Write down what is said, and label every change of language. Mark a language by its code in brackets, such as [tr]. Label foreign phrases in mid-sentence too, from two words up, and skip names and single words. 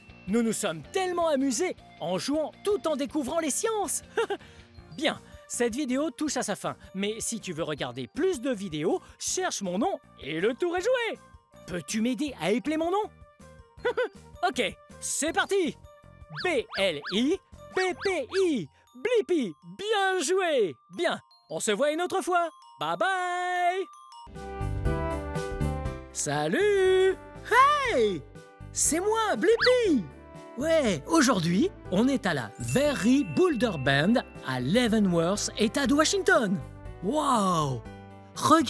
[fr] Nous nous sommes tellement amusés en jouant tout en découvrant les sciences. Bien, cette vidéo touche à sa fin. Mais si tu veux regarder plus de vidéos, cherche mon nom et le tour est joué. Peux-tu m'aider à épeler mon nom? Ok, c'est parti. B-L-I-P-P-I. Blippi, bien joué. Bien, on se voit une autre fois. [en] Bye bye. [fr] Salut! Hey! C'est moi, Blippi! Ouais, aujourd'hui, on est à la Very Boulder Band à Leavenworth, État de Washington. Wow!